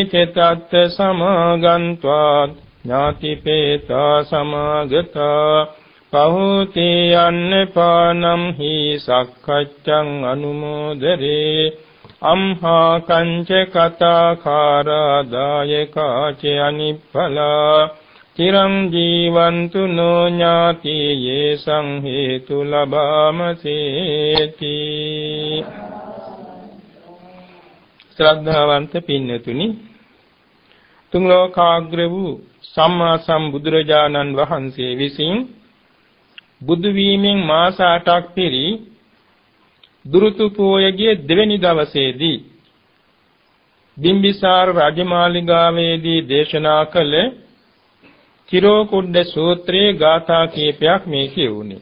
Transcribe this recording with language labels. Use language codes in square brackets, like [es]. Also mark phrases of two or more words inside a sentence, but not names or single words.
[pi] චතත් සමාගන්්වා ඥාතිපේතා සමාගතා පහූති අන්නපානම් හි සක්කච්ඡං අනුමෝදරේ අම්හා කංච කතාකාරා දායකාච අනිප්පලා චිරං ජීවන්තු නෝ ඥාති යේ සංහේතු ලබාමසේති. [si] ශ්‍රද්ධාවන්ත පින්නතුනි, තුන් ලෝකාග්‍ර වූ සම්මා සම්බුදුරජාණන් වහන්සේ විසින් බුදු වීමෙන් මාස 8ක් පිරි දුරුතු පෝයගේ දෙවැනි දවසේදී බිම්බිසාර රජමාලිගාවේදී දේශනා කළ තිරෝකුඩ්ඩ සූත්‍රයේ ගාථා කීපයක් මේ කියුණේ.